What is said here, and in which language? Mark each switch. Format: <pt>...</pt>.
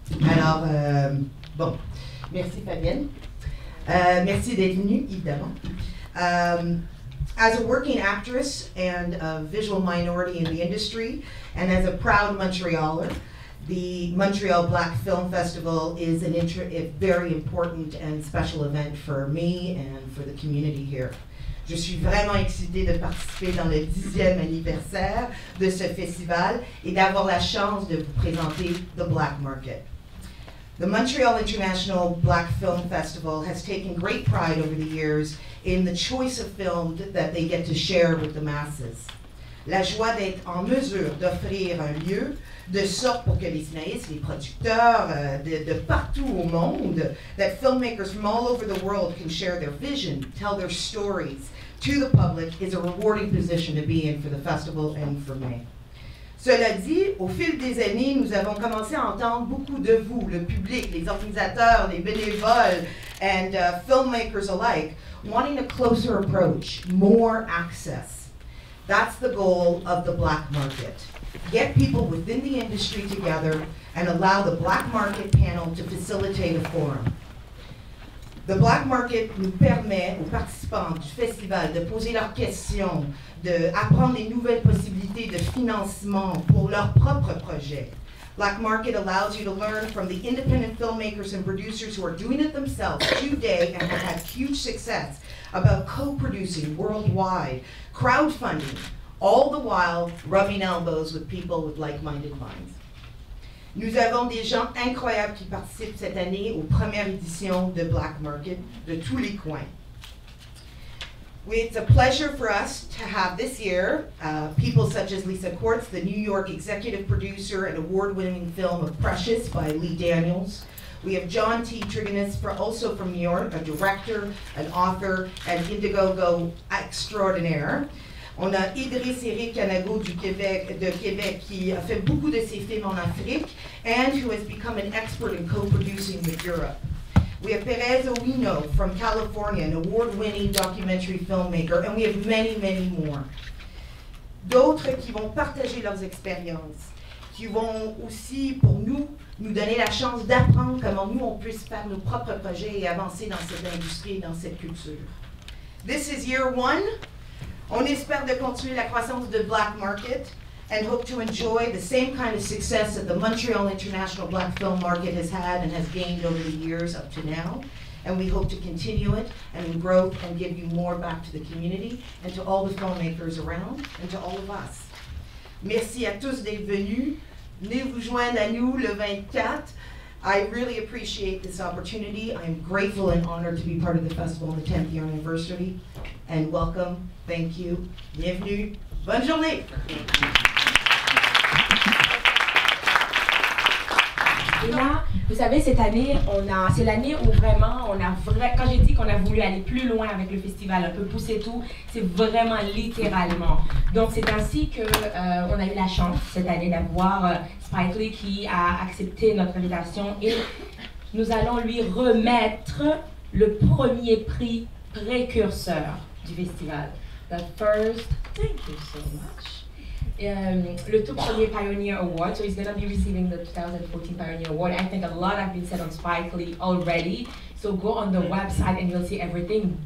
<fr>Alors, bon, merci Fabienne. Merci d'être venue, évidemment.</fr> <en>As a working actress and a visual minority in the industry, and as a proud Montrealer, The Montreal Black Film Festival is a very important and special event for me and for the community here.</en> <fr>Je suis vraiment excitée de participer dans le 10e anniversaire de ce festival et d'avoir la chance de vous présenter The Black Market.</fr> <en>The Montreal International Black Film Festival has taken great pride over the years in the choice of films that they get to share with the masses.</en> <fr>La joie d'être en mesure d'offrir un lieu de sorte pour que les cinéastes, les producteurs de partout au monde,</fr> <en>that filmmakers from all over the world can share their vision, tell their stories to the public is a rewarding position to be in for the festival and for me.</en> <fr>Cela dit, au fil des années, nous avons commencé à entendre beaucoup de vous, le public, les organisateurs, les bénévoles,</fr> <en>and filmmakers alike, wanting a closer approach, more access. That's the goal of the Black Market. Get people within the industry together and allow the Black Market panel to facilitate a forum.</en> <fr>The Black Market nous permet aux participants du festival de poser leurs questions, d'apprendre les nouvelles possibilités de financement pour leurs propres projets.</fr> <en>Black Market allows you to learn from the independent filmmakers and producers who are doing it themselves today and have had huge success about co-producing worldwide, crowdfunding, all the while rubbing elbows with people with like-minded minds.</en> <fr>Nous avons des gens incroyables qui participent cette année aux premières éditions de Black Market de tous les coins.</fr> <en>It's a pleasure for us to have this year people such as Lisa Quartz, the New York executive producer and award-winning film of Precious by Lee Daniels. We have John T. Trigonis, also from New York, a director, an author, and Indiegogo extraordinaire.</en> <fr>On a Idriss Eric Canago de Québec qui a fait beaucoup de ses films en Afrique</fr> <en>and who has become an expert in co-producing with Europe. We have Perez Owino from California, an award-winning documentary filmmaker, and we have many, many more.</en> <fr>D'autres qui vont partager leurs expériences, qui vont aussi, pour nous donner la chance d'apprendre comment nous, on puisse faire nos propres projets et avancer dans cette industrie et dans cette culture.</fr> <en>This is year one.</en> <fr>On espère de continuer la croissance de Black Market</fr> <en>and hope to enjoy the same kind of success that the Montreal International Black Film Market has had and has gained over the years up to now. And we hope to continue it and grow and give you more back to the community and to all the filmmakers around and to all of us.</en> <fr>Merci à tous d'être venus. Venez vous joindre à nous le 24.</fr> <en>I really appreciate this opportunity. I am grateful and honored to be part of the festival on the 10th year anniversary. And welcome, thank you,</en> <fr>bienvenue, bonne journée. Et là, vous savez, cette année, c'est l'année où vraiment, quand j'ai dit qu'on a voulu aller plus loin avec le festival, un peu pousser tout, c'est vraiment littéralement. Donc c'est ainsi qu'on a eu la chance cette année d'avoir Spike Lee qui a accepté notre invitation et nous allons lui remettre le premier prix précurseur du festival.</fr> <en>The first, thank you so much.</en> <fr>Le tout premier</fr> <en>Pioneer Award, so he's going to be receiving the 2014 Pioneer Award. I think a lot has been said on Spike Lee already, so go on the website and you'll see everything.</en>